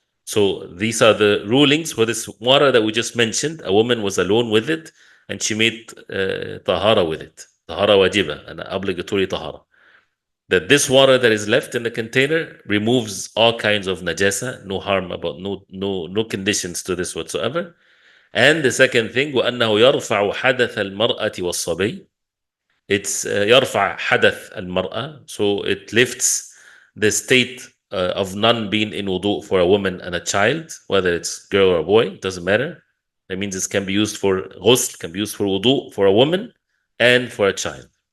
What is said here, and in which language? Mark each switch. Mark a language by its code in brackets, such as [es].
[en] So these are the rulings for this water that we just mentioned. A woman was alone with it and she made tahara with it. Tahara wajiba, an obligatory tahara. That this water that is left in the container removes all kinds of najasa, no harm about no conditions to this whatsoever. And the second thing, [ar] وأنه يرفع حدث المرأة والصبي. [en] It's [ar] يرفع حدث المرأة, [en] so it lifts the state of none being in wudu for a woman and a child, whether it's girl or boy, it doesn't matter. That means it can be used for ghusl, can be used for wudu for a woman and for a child.